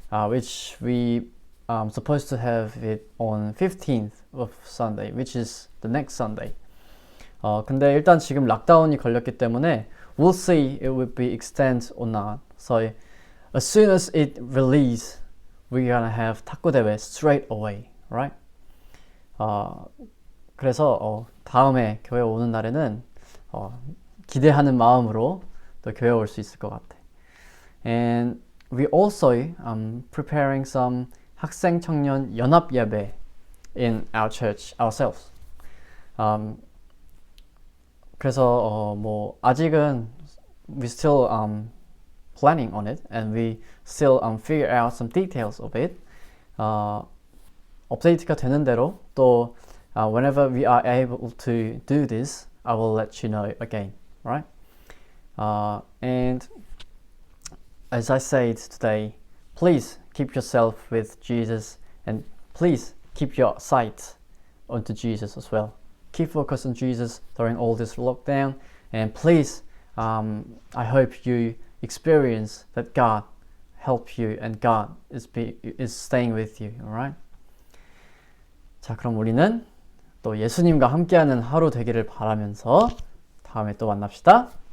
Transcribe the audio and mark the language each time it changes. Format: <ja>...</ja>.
<en>Which we supposed to have it on 15th of Sunday, which is the next Sunday.</en> <ko>근데 일단 지금 락다운이 걸렸기 때문에</ko> <en>we'll see it will be extended or not. So as soon as it release, we're gonna have</en> <ko>탁구 대회</ko> <en>straight away, right?</en> <ko>그래서 다음에 교회 오는 날에는 기대하는 마음으로 또 교회 올 수 있을 것 같아.</ko> <en>And we also preparing some</en> <ko>학생 청년 연합 예배</ko> <en>in our church ourselves.</en> <ko>그래서 뭐 아직은</ko> <en>we still planning on it and we still figure out some details of it.</en> <ko>업데이트가 되는 대로 또</ko> <en>whenever we are able to do this, I will let you know again, right? And as I said today, please keep yourself with Jesus and please keep your sight onto Jesus as well. Keep focused on Jesus during all this lockdown and please, I hope you experience that God help you and God is staying with you, alright?</en> <ko>자, 그럼 우리는 또 예수님과 함께하는 하루 되기를 바라면서 다음에 또 만납시다.</ko>